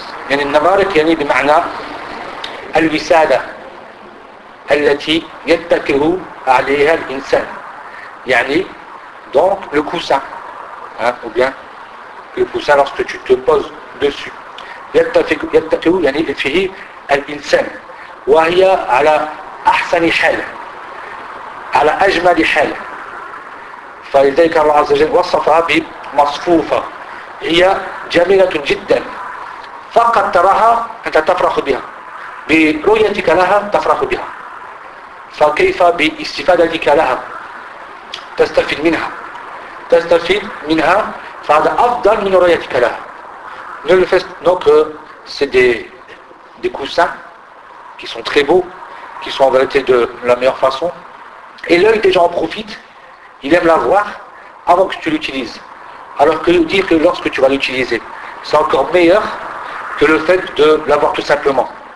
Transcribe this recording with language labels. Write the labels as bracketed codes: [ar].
[ar] يعني النمارق يعني بمعنى الوسادة التي يتكئ عليها الإنسان، يعني [fr] donc le coussin ou bien le coussin lorsque tu te poses dessus. [ar] يتكئ يعني فيه الإنسان وهي على أحسن حال على أجمل حال. فلذلك الله عز وجل وصفها بمصفوفة، هي جميلة جدا. فقط تراها أنت تفرح بها برؤيتك لها تفرح بها، فكيف باستفادتك لها؟ تستفيد منها فهذا أفضل من رؤيتك لها. [fr] Nous le fais donc c'est des coussins qui sont très beaux, qui sont en vérité de la meilleure façon, et l'œil des gens en profite, il aime la voir avant que tu l'utilises. Alors que dire que lorsque tu vas l'utiliser, c'est encore meilleur que le fait de l'avoir tout simplement.